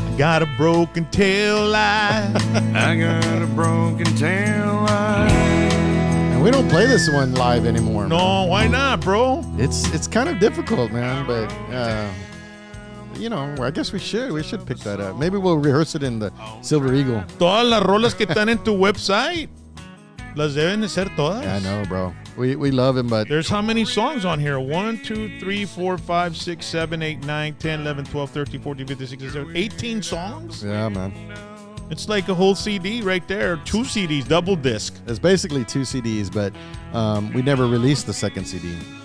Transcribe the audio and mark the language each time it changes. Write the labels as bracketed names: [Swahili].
[English] Got a broken tail light. I got a broken tail light. And we don't play this one live anymore. No, why not, bro? It's kind of difficult, man. But you know, I guess we should pick that up. Maybe we'll rehearse it in the Silver Eagle. [Spanish] Todas las rolas que están en tu website, las deben de ser todas. [English] Yeah, I know, bro. We love him, but There's how many songs on here? 1, 2, 3, 4, 5, 6, 7, 8, 9, 10, 11, 12, 13, 14, 15, 16, 17, 18 songs? yeah, man. It's like a whole CD right there. 2 CDs, double disc. It's basically 2 CDs, but we never released the second CD.